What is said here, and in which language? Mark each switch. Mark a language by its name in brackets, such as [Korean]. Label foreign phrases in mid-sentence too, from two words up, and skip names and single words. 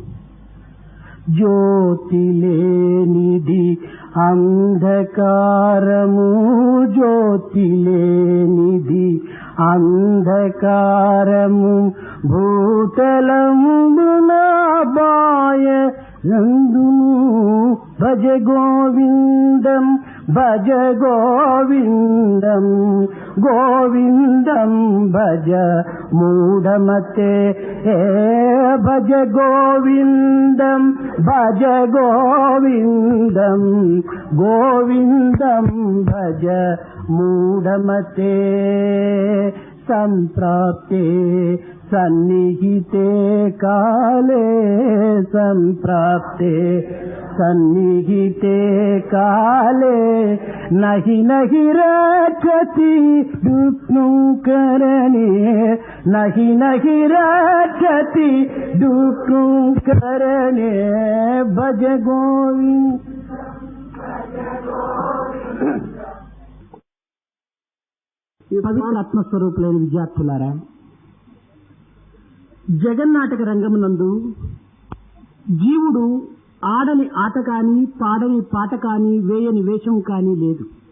[Telugu] జ్యోతి లేనిది అంధకారము, జ్యోతి లేనిది అంధకారము. భూతలమున బాయ నందును [Sanskrit] భజ గోవిందం, భజ గోవిందం, గోవిందం భజ మూఢమతే. భజ గోవిందం, భజ గోవిందం, గోవిందం భజ మూఢమతే. సంప్రాప్తే సన్నిహితే కాలే, సంప్రాప్తే సన్నిహితే కాలే. నహి నహి రక్షతి దుఃఖం కరణే, నహి నహి రక్షతి దుఃఖం కరణే. భజ గోవింద. [Telugu] పవిత్ర ఆత్మస్వరూపులైన విద్యార్థులారా, జగన్నాటక రంగమునందు జీవుడు ఆడని ఆట కాని, పాడని పాట కాని, వేయని వేషం కాని లేదు.